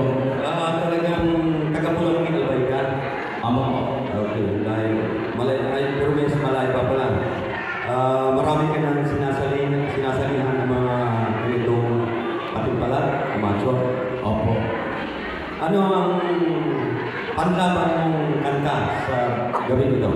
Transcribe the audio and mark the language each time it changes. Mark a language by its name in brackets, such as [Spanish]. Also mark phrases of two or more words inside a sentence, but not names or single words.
[Filipino] Talagang taga-Pulangi Albay ka? [Bikol] Amo po. [Filipino] Okay, dahil pero may malay pa pala. Marami ka nang sinasalihan ng mga ganitong patimpalat, amateur. Opo. Ano ang panlaban mong kanta sa gawin ito?